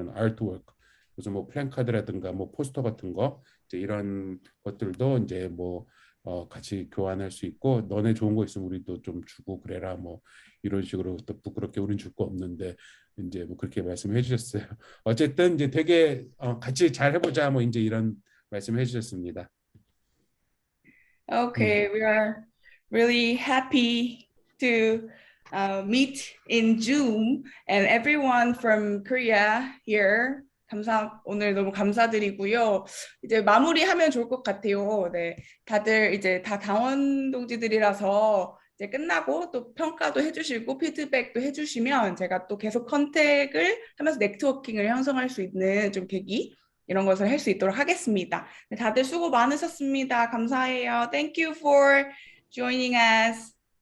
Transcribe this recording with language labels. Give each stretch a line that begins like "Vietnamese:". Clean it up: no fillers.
Korean: 그런 아트워크, 그래서 뭐 플랜카드라든가 뭐 포스터 같은 거, 이제 이런 것들도 이제 뭐 같이 교환할 수 있고, 너네 좋은 거 있으면 우리도 좀 주고 그래라, 뭐 이런 식으로, 또 부끄럽게 우린 줄 거 없는데 이제 뭐 그렇게 말씀해 주셨어요. 어쨌든 이제 되게 같이 잘 해보자, 뭐 이제 이런 말씀해 주셨습니다.
English: Okay, we are really happy to meet in Zoom, and everyone from Korea here.
Korean: 오늘 너무 감사드리고요. 이제 마무리하면 좋을 것 같아요. 네, 다들 이제 다 당원 동지들이라서 이제 끝나고 또 평가도 해주시고 피드백도 해주시면 제가 또 계속 컨택을 하면서 네트워킹을 형성할 수 있는 좀 계기, 이런 것을 할 수 있도록 하겠습니다. 다들 수고 많으셨습니다. 감사해요.
English: Thank you for joining us.